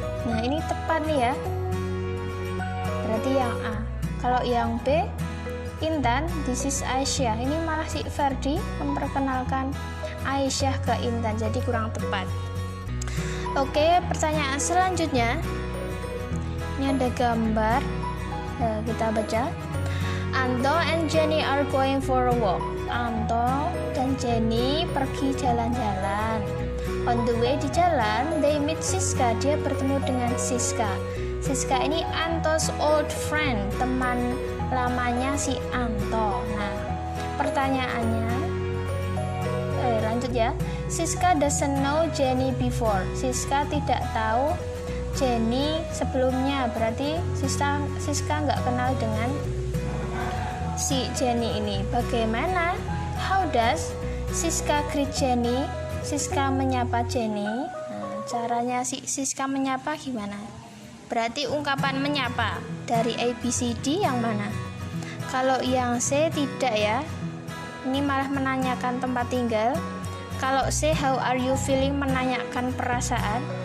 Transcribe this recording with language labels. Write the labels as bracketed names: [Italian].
[Indonesian] Nah, ini tepat nih ya. Berarti yang A. Kalau yang B, Intan, [English] this is Aisyah. [Indonesian] Ini malah si Ferdi memperkenalkan Aisyah ke Intan, jadi kurang tepat. Oke, pertanyaan selanjutnya. Ini ada gambar. Kita baca. [English] Anto and Jenny are going for a walk. [Indonesian] Anto dan Jenny pergi jalan-jalan. [English] On the way [Indonesian] di jalan, [English] they meet Siska. [Indonesian] Dia bertemu dengan Siska. Siska ini [English] Anto's old friend, [Indonesian] teman lamanya si Anto. Nah, pertanyaannya, lanjut ya. [English] Siska doesn't know Jenny before. [Indonesian] Siska tidak tahu Jenny sebelumnya. Berarti Siska nggak kenal dengan si Jenny ini. Bagaimana? [English] How does Siska greet Jenny? [Indonesian] Siska menyapa Jenny. Nah, caranya si Siska menyapa gimana? Berarti ungkapan menyapa dari A, B, C, D yang mana? Kalau yang C tidak ya. Ini malah menanyakan tempat tinggal. Kalau C, [English] how are you feeling, [Indonesian] menanyakan perasaan.